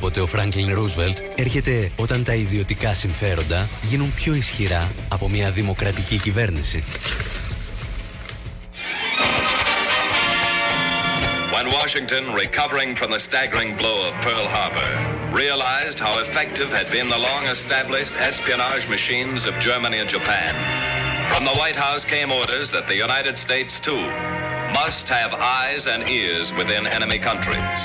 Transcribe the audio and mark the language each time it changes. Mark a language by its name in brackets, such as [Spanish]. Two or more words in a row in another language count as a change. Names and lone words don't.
[Greek] ο Φράνκλιν Ρούσβελτ, έρχεται όταν τα ιδιωτικά συμφέροντα γίνουν πιο ισχυρά από μια δημοκρατική κυβέρνηση. [English] When Washington, recovering from the staggering blow of Pearl Harbor, realized how effective had been the long-established espionage machines of Germany and Japan, from the White House came orders that the United States, too, must have eyes and ears within enemy countries.